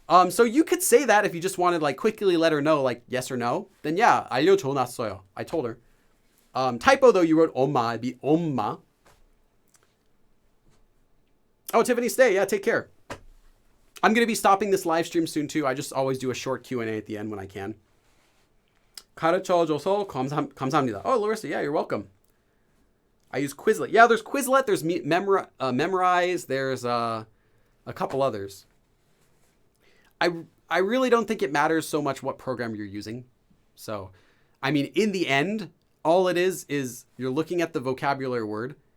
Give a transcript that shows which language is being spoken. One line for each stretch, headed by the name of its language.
English: So you could say that if you just wanted like quickly let her know, like yes or no. Then yeah,
Korean: 알려줘놨어요.
English: I told her. Typo though, you wrote 엄마. It'd be 엄마. Oh, Tiffany, stay. Yeah, take care. I'm going to be stopping this live stream soon too. I just always do a short Q&A at the end when I can.
Korean: 가르쳐줘서 감사합니다.
English: Oh, Larissa, yeah, you're welcome. I use Quizlet. Yeah, there's Quizlet. There's Memrise. There's a couple others. I really don't think it matters so much what program you're using. So, I mean, in the end, all it is you're looking at the vocabulary word,